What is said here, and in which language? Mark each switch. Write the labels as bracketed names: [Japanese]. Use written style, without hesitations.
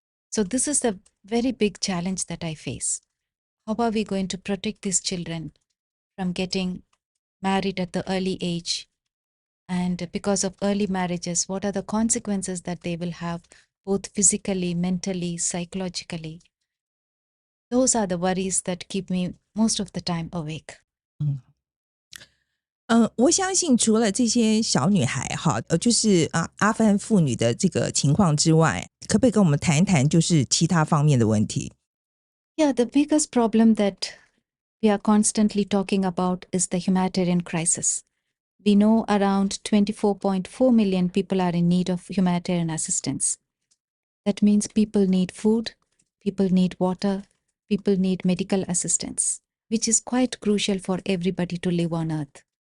[English] So this is the very big challenge that I face. How are we going to protect these children from getting married at the early age? And because of early marriages, what are the consequences that they will have, both physically, mentally, psychologically? Those are the worries that keep me most of the time awake. [Chinese] 我相信除了这些小女孩哈，就是阿富汗妇女的这个情况之外，可不可以跟我们谈一谈就是其他方面的问题？ [English] Yeah, the biggest problem that we are constantly talking about is the humanitarian crisis. We know around 24.4 million people are in need of humanitarian assistance. That means people need food, people need water, people need medical assistance, which is quite crucial for everybody to live on earth.